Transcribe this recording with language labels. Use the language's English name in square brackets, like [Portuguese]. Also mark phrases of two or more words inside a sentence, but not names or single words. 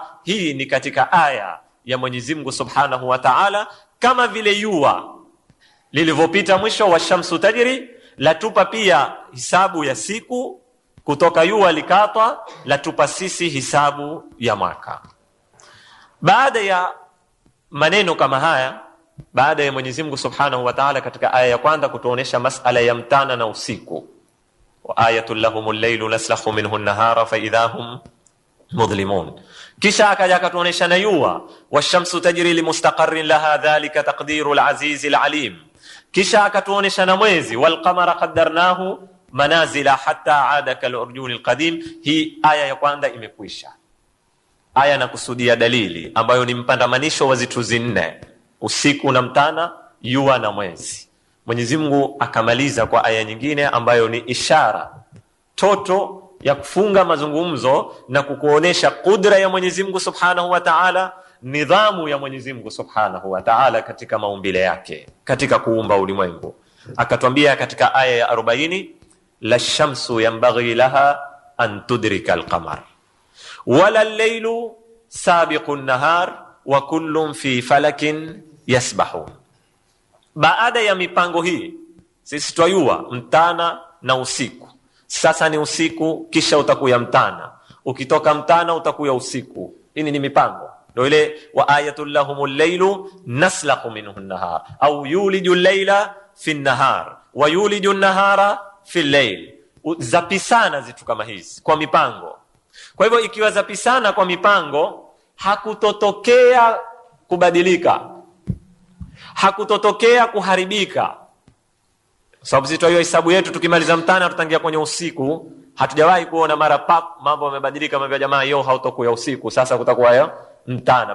[Swahili] Hii ni katika aya ya Mwenyezi Mungu [Arabic] سبحانه وتعالى, [Swahili] kama vile jua lilivyopita mwisho wa [Arabic] شمس تجري, [Swahili] latupa pia hisabu ya siku kutoka jua likatwa, latupa sisi hisabu ya mwaka. Baada ya maneno kama haya, baada ya Mwenyezi Mungu [Arabic] سبحانه وتعالى [Swahili] katika aya ya kwanza kutuonesha masala ya mtana na usiku, [Arabic] وآية لهم الليل نسلخ منه النهار فإذا هم مظلمون, [Swahili] kisha akaja akatuonesha na jua, [Arabic] والشمس تجري لمستقر لها ذلك تقدير العزيز العليم, [Swahili] kisha akatuonesha na mwezi, [Arabic] والقمر قدرناه منازل حتى عاد كالعرجون القديم. [Swahili] Hii aya ya kwanza imekwisha. Aya na kusudia dalili ambayo ni mpandamanisho wa zitu zinne, usiku na mtana, jua na mwezi. Mwenyezi Mungu akamaliza kwa aya nyingine ambayo ni ishara toto ya kufunga mazungumzo na kukuonesha kudra ya Mwenyezi Mungu [Arabic] سبحانه وتعالى, [Swahili] nidhamu ya Mwenyezi Mungu [Arabic] سبحانه وتعالى [Swahili] katika maumbile yake, katika kuumba ulimwengu. Akatwambia katika aya ya 40, [Arabic] لا الشمس ينبغي لها أن تدرك القمر ولا الليل سابق النهار وكل في فلك يسبحون. [Swahili] Baada ya mipango hii sisi twajua mtana na usiku. Sasa ni usiku kisha utakuya mtana, ukitoka mtana utakuya usiku. Hii ni mipango, ndio ile [Arabic] وآية لهم الليل نسلخ منه النهار أو يولج الليل في النهار ويولج النهار في الليل. [Swahili] Zapisana zitu kama hizi kwa mipango. Kwa hivyo ikiwa zapisana kwa mipango, hakutotokea kubadilika, hakutotokea kuharibika. Sababu sisi tuayo hesabu yetu tukimaliza mtana tutangia kwenye usiku, hatujawahi kuona mara pap mambo yamebadilika, mambo ya jamaa yao hautakuwa usiku, sasa kutakuwa ya mtana.